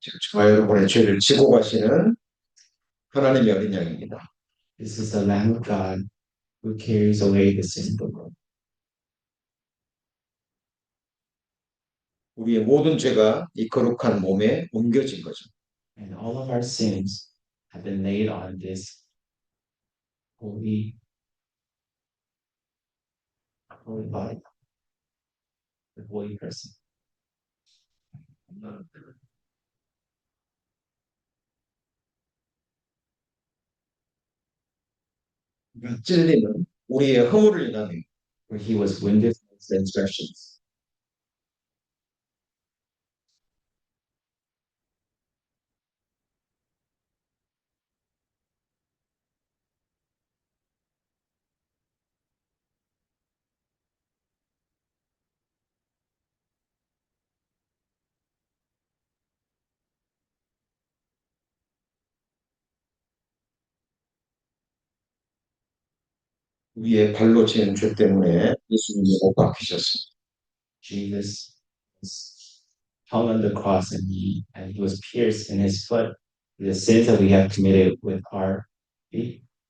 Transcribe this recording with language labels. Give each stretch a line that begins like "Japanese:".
Korean: 저와 여러분의 죄를 지고 가시는 하나님의 어린 양입니다.
English: This is the Lamb of God who carries away the sin of the world.
Korean: 우리의 모든 죄가 이 거룩한 몸에 옮겨진 거죠.
English: And all of our sins have been laid on this holy, holy body, the holy person.
Korean: 찔림은 우리의 허물을 인하여
English: Where he was wounded for his transgressions.
Korean: 우리의 발로 지은 죄 때문에 예수님이 못 박히셨습니다.
English: Jesus was hung on the cross and he was pierced in his foot. The sins that we have committed with our feet.